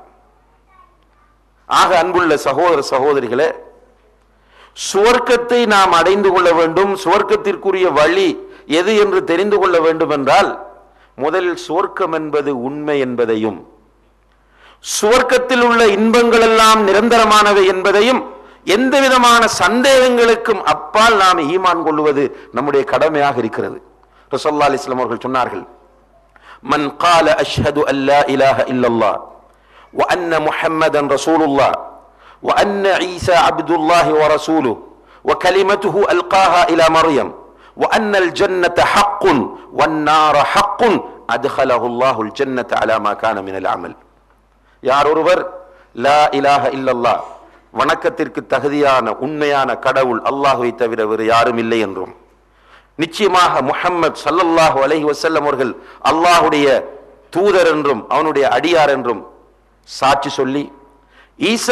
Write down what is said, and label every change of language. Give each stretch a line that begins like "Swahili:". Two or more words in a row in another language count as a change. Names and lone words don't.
Tamil: ஆக அன்புள்ள சகோதர சகோதரிகளே, சுவர்க்கத்தை நாம் அடைந்து கொள்ள வேண்டும், சுவர்க்கத்திற்குரிய வழி எது என்று தெரிந்து கொள்ள வேண்டும் என்றால் முதலில் சுவர்க்கம் என்பது உண்மை என்பதையும், சுவர்க்கத்தில் உள்ள இன்பங்கள் எல்லாம் நிரந்தரமானவை என்பதையும் எந்த விதமான சந்தேகங்களுக்கும் அப்பால் நாம் ஈமான் கொள்வது நம்முடைய கடமையாக இருக்கிறது.
Arabic: رسول الله عليه وسلم
Tamil: அவர்கள் சொன்னார்கள்,
Arabic: من قال أشهد أن لا إله إلا الله وأن محمدا رسول الله وأن عيسى عبد الله ورسوله وكلمته ألقاها إلى مريم وأن الجنة حق والنار حق أدخله الله الجنة على ما كان من العمل.
Tamil: யார் ஒருவர்
Arabic: لا إله إلا الله,
Tamil: வணக்கத்திற்கு தகுதியான உண்மையான கடவுள் அல்லாஹ்வை தவிர வேறு யாரும் இல்லை என்றும், நிச்சயமாக முஹம்மது
Arabic: صلى الله عليه وسلم
Tamil: அவர்கள் அல்லாஹ்வுடைய தூதர் என்றும் அவனுடைய அடியார் என்றும் சாட்சி சொல்லி, ஈசா